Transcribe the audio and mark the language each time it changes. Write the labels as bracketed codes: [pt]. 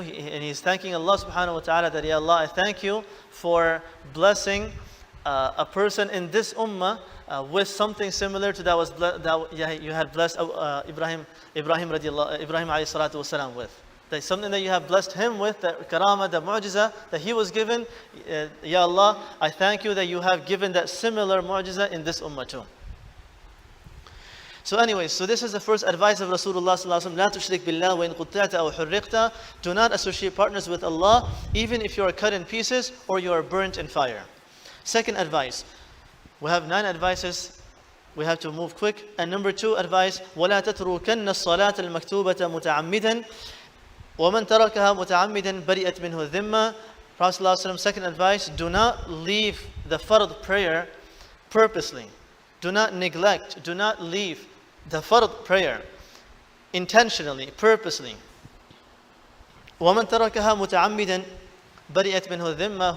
[en] And he's thanking Allah subhanahu wa ta'ala that, Ya Allah, I thank you for blessing a person in this ummah with something similar to that you had blessed Ibrahim alayhi salatu wasalam with. That's something that you have blessed him with, the karama, the mu'jiza that he was given. Ya Allah, I thank you that you have given that similar mu'jiza in this ummah too. So anyways, so this is the first advice of Rasulullah sallallahu alaihi wasallam. [ar] لا تشرك بالله وإن قطعت أو حرقت. [en] Do not associate partners with Allah, even if you are cut in pieces or you are burnt in fire. Second advice. We have 9 advices. We have to move quick. And number 2 advice, [ar] ولا تتركن الصلاة المكتوبة متعمدا ومن تركها متعمدا برئت منه الذمة. [en] Prophet sallallahu alaihi wasallam, second advice, do not leave the fard prayer purposely. Do not neglect, do not leave the fard prayer intentionally, purposely. [ar] وَمَنْ تَرَكَهَا مُتَعَمِّدًا بَرِئَتْ مِنْهُ الذِّمَّةِ.